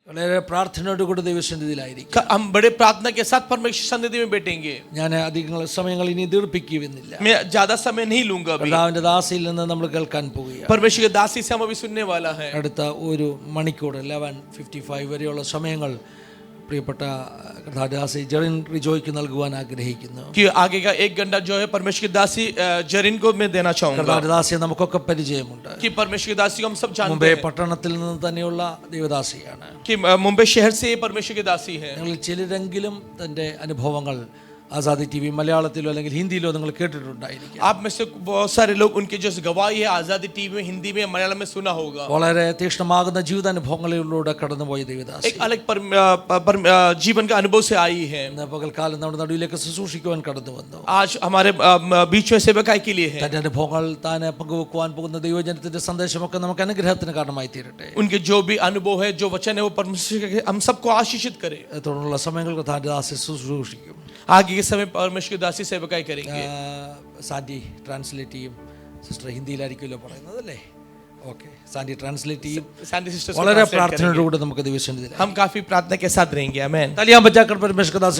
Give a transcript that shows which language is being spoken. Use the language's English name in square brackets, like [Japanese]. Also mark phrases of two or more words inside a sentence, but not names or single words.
[Malayalam] വളരെ പ്രാർത്ഥനയോടുകൂടി ദൈവസന്നിധിയിലായിരിക്കും. [Hindi] हम बड़े प्रार्थना के साथ परमेश्वर सन्निधि में बैठेंगे. [Malayalam] ഞാൻ അധിക സമയങ്ങൾ ഇനി ദീർഘിപ്പിക്കുന്നില്ല. [Hindi] मैं ज्यादा समय नहीं लूंगा अभी. [Malayalam] കർത്താവിന്റെ ദാസിയിൽ നിന്ന് നമ്മൾ കേൾക്കാൻ പോവുകയാണ്. [Hindi] परमेश्वर के दासी से हम अभी सुनने वाला है. [Malayalam] അടുത്ത ഒരു മണിക്കൂർ 11:55 വരെയുള്ള സമയങ്ങൾ പ്രിയപ്പെട്ട കർത്താദാസി ജെറിൻ റിജോയ്ക്ക് നൽകുവാൻ ആഗ്രഹിക്കുന്നു. [Hindi] कि आगे का 1 घंटा जो है परमेश्वर की दासी जरीन को मैं देना चाहूंगा. [Malayalam] കർത്താദാസിയെ നമുക്കൊക്കെ പരിചയമുണ്ട്. [Hindi] कि परमेश्वर की दासी को हम सब जानते മുംബൈ हैं. [Malayalam] പട്ടണത്തിൽ നിന്ന് തന്നെയുള്ള ദൈവദാസിയാണ്. [Hindi] कि मुंबई शहर से परमेश्वर की दासी है. [Malayalam] നിങ്ങൾ ചിലരെങ്കിലും തന്റെ അനുഭവങ്ങൾ ആസാദി ടി.വി. മലയാളത്തിലോ അല്ലെങ്കിൽ ഹിന്ദിയിലോ നിങ്ങൾ കേട്ടിട്ടുണ്ടായിരിക്കും. [Hindi] आप में से बहुत सारे लोग उनकी जो गवाही है आजादी टीवी में, हिंदी में, मलयालम में सुना होगा. [Malayalam] വളരെ തീക്ഷ്ണമാകുന്ന ജീവിതാനുഭവങ്ങളിലൂടെ കടന്നുപോയ ദൈവദാസി [Hindi] एक अलग जीवन का अनुभव से आई है. [Malayalam] പകൽക്കാലം നമ്മുടെ നടുവിലേക്ക് ശുശ്രൂഷിക്കുവാൻ കടന്നു വന്നു. [Hindi] आज हमारे बीच में सेवकाई के लिए है. [Malayalam] തന്റെ അനുഭവങ്ങൾ താൻ പങ്കുവെക്കുവാൻ പോകുന്ന ദൈവജനത്തിന്റെ സന്ദേശമൊക്കെ നമുക്ക് അനുഗ്രഹത്തിന് കാരണമായി തീരട്ടെ. [Hindi] उनके जो भी अनुभव है, जो वचन है, वो परमेश्वर हम सबको आशीषित करे. [Malayalam] തുടർന്നുള്ള സമയങ്ങൾക്ക് താന്റെ ദാസി ശുശ്രൂഷിക്കും. [Hindi] आगे के समय परमेश्वर की दासी सेवकाई करेंगे. [Malayalam] സാൻഡി ട്രാൻസ്ലേറ്റ് ചെയ്യും. സിസ്റ്റർ ഹിന്ദിയിലായിരിക്കുമല്ലോ പറയുന്നത് അല്ലേ? ഓക്കെ, സാൻഡി ട്രാൻസ്ലേറ്റ് ചെയ്യും. [Hindi] सैंडी सिस्टर्स [Malayalam] വളരെ പ്രാർത്ഥനയോടുകൂടി നമുക്ക് ദൈവസന്നിധിയിൽ [Hindi] हम काफी प्रार्थना के साथ रहेंगे. आमेन. तालियां बजाकर परमेश्वर दासी